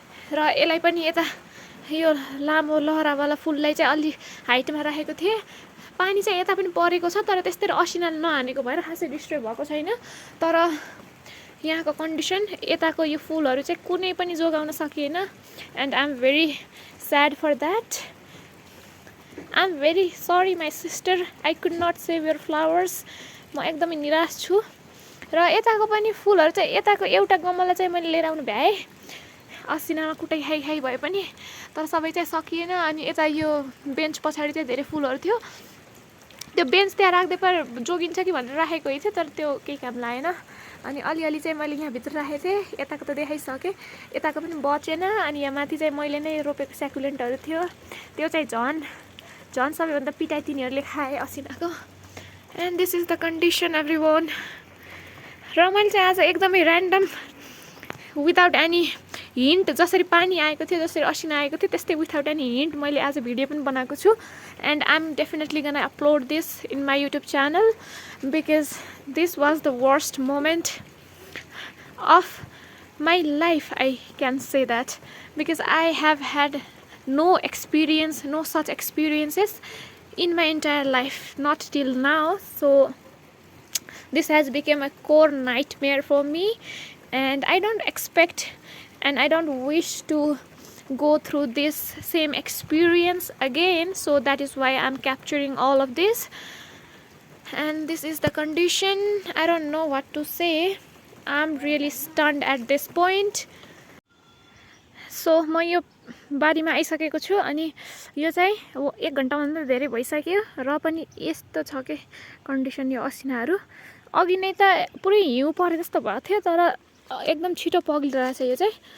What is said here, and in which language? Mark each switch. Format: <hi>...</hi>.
<ne>र यसलाई पनि यता यो लामो लहरावाला फुललाई चाहिँ अलि हाइटमा राखेको थिएँ। पानी चाहिँ यता पनि परेको छ, तर त्यस्तै असिनाले नहानेको भएर खासै डिस्ट्रोय भएको छैन। तर यहाँको कन्डिसन, यताको यो फुलहरू चाहिँ कुनै पनि जोगाउन सकिएन।</ne> <en>And I am very sad for that. I am very sorry my sister, I could not save your flowers.</en> <ne>म एकदमै निराश छु। र यताको पनि फुलहरू चाहिँ, यताको एउटा गमला चाहिँ मैले लिएर आउनु भ्याएँ, असिनामा कुटाइ खाइ भए पनि, तर सबै चाहिँ सकिएन। अनि यता यो बेन्च पछाडि चाहिँ धेरै फुलहरू थियो। त्यो बेन्च त्यहाँ राख्दै पर जोगिन्छ कि भनेर राखेको थिएँ, तर त्यो केही काम लागेन। अनि अलिअलि चाहिँ मैले यहाँभित्र राखेको थिएँ। यताको त देखाइसकेँ, यताको पनि बचेन। अनि यहाँ माथि चाहिँ मैले नै रोपेको स्याकुलेन्टहरू थियो, त्यो चाहिँ झन् सबैभन्दा पिटाइ तिनीहरूले खाए असिनाको।</ne> <en>And this is the condition everyone.</en> <ne>र मैले चाहिँ आज एकदमै ऱ्यान्डम, विदाउट एनी हिन्ट, जसरी पानी आएको थियो, जसरी असिना आएको थियो, त्यस्तै विदाउट एनी हिन्ट मैले आज भिडियो पनि बनाएको छु।</ne> <en>And I am definitely gonna upload this in my YouTube channel because this was the worst moment of my life, I can say that, because I have had no experience, no such experiences in my entire life, not till now. So this has become a core nightmare for me, and I don't expect and I don't wish to go through this same experience again. So that is why I'm capturing all of this, and this is the condition. I don't know what to say. I'm really stunned at this point.</en> <ne>So म यो बारीमा आइसकेको छु। अनि यो चाहिँ 1 घन्टाभन्दा धेरै भइसक्यो र पनि यस्तो छ के कन्डिसन यो असिनाहरू। अघि नै त पुरै हिउँ परे जस्तो भएको थियो, तर एकदम छिटो पग्लिरहेछ यो चाहिँ।</ne>